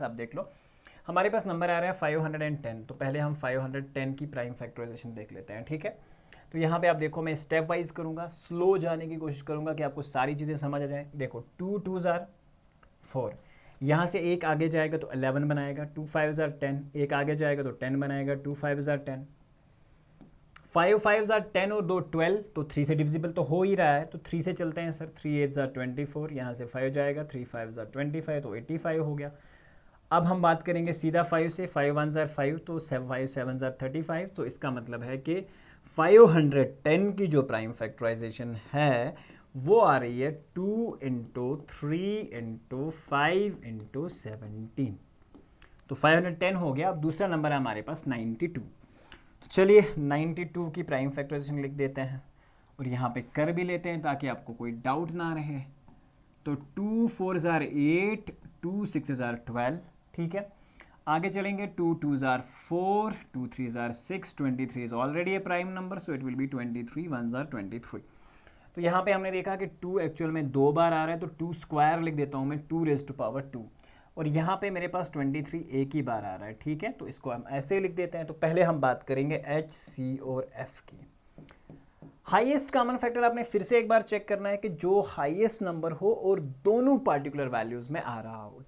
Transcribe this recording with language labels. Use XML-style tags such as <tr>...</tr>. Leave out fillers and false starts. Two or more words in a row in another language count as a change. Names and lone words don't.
<hi>आप देख लो हमारे पास नंबर आ रहा है 510। तो पहले हम 510 की</hi> <en>prime factorization</en> <hi>देख लेते हैं। ठीक है, तो यहाँ पे आप देखो मैं</hi> <en>step wise</en> <hi>करूँगा, स्लो जाने की कोशिश करूँगा कि आपको सारी चीज़ें समझ आ जाएँ। देखो</hi> <en>2 2s are 4,</en> <hi>यहाँ से एक आगे जाएगा तो 11 बनाएगा।</hi> <en>2 5s are 10,</en> <hi>एक आगे जाएगा तो 10 बनाएगा।</hi> <en>2 5s are 10, 5 5s are 10</en> <hi>और 2 12, तो 3 से डिविजिबल तो हो ही रहा है, तो 3 से चलते हैं सर।</hi> <en>3 8s are 24,</en> <hi>यहाँ से 5 जाएगा,</hi> <en>3 5s are 25,</en> <hi>तो 85 हो गया। अब हम बात करेंगे सीधा 5 से,</hi> <en>5 1s are 5,</en> <hi>तो</hi> <en>5 7s are 35।</en> <hi>तो इसका मतलब है कि 510 की जो</hi> <en>prime factorization</en> <hi>है वो आ रही है 2 इंटू 3 इंटू 5 इंटू 17। तो 510 हो गया। अब दूसरा नंबर है हमारे पास 92। तो चलिए 92 की</hi> <en>prime factorization</en> <hi>लिख देते हैं, और यहाँ पे कर भी लेते हैं ताकि आपको कोई डाउट ना रहे। तो</hi> <en>2 4s are 8, 2 6s are 12।</en> <hi>ठीक है, आगे चलेंगे।</hi> <en>2 2s are 4, 2 3s are 6, 23 is already a prime number, so it will be 23 1s are 23।</en> <hi>तो यहाँ पे हमने देखा कि 2 एक्चुअल में 2 बार आ रहा है, तो 2 स्क्वायर लिख देता हूँ मैं,</hi> <en>2 raised to power 2।</en> <hi>और यहाँ पे मेरे पास 23 एक ही बार आ रहा है। ठीक है, तो इसको हम ऐसे ही लिख देते हैं। तो पहले हम बात करेंगे H, C और F की।</hi> <en>highest common factor</en> <hi>आपने फिर से एक बार चेक करना है कि जो हाईएस्ट नंबर हो और दोनों</hi> <en>particular values</en> <hi>में आ रहा हो।</hi>